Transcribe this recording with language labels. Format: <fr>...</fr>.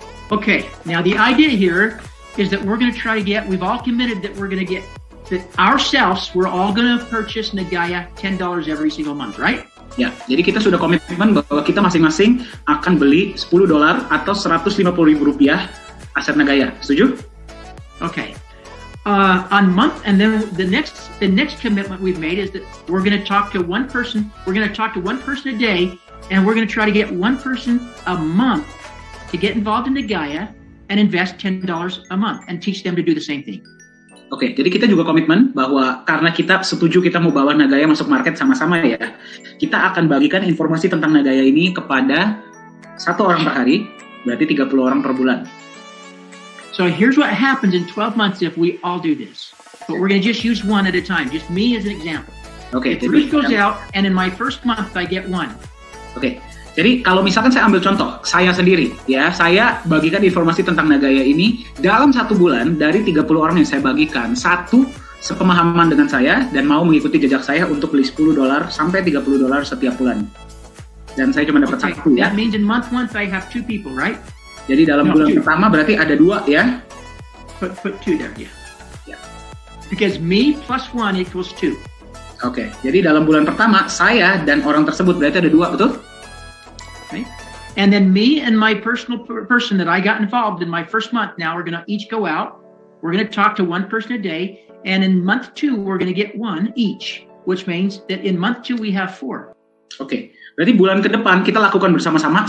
<en>Okay, now the idea here is that we're going to try to get, we've all committed that we're going to get, that ourselves, we're all going to purchase Nagaya $10 every single month, right?</en> <id>Ya, jadi kita sudah komitmen bahwa kita masing-masing akan beli $10 atau Rp150.000 aset Nagaya. Setuju?</id> <en>Okay. on month, and then the next commitment we've made is that we're going to talk to one person. We're going to talk to one person a day, and we're going to try to get one person a month to get involved in Nagaya and invest $10 a month and teach them to do the same thing.</en> <id>Oke, jadi kita juga komitmen bahwa karena kita setuju kita mau bawa Nagaya masuk market sama-sama ya, kita akan bagikan informasi tentang Nagaya ini kepada 1 orang per hari, berarti 30 orang per bulan.</id> <en>So here's what happens in 12 months if we all do this. But we're going to just use one at a time, just me as an example.</en> <id>Oke,</id> <en>Bruce goes out, and in my first month I get one.</en> <id>Oke, jadi kalau misalkan saya ambil contoh, saya sendiri, ya, saya bagikan informasi tentang Nagaya ini dalam 1 bulan dari 30 orang yang saya bagikan, 1 sepemahaman dengan saya dan mau mengikuti jejak saya untuk beli $10 sampai $30 setiap bulan. Dan saya cuma dapat 1 ya.</id> <en>That means in month 1 I have 2 people, right?</en> <id>Jadi dalam bulan pertama berarti ada 2 ya.</id> <en>Put 2 there, yeah. Because me plus 1 equals 2.</en> <id>Oke, jadi dalam bulan pertama saya dan orang tersebut berarti ada 2, betul?</id> <en>Okay. And then me and my person that I got involved in my first month, now we're going to each go out. We're going to talk to one person a day. And in month 2, we're going to get 1 each, which means that in month 2, we have 4.</en> <id>Oke, berarti bulan ke depan kita lakukan bersama-sama.</id>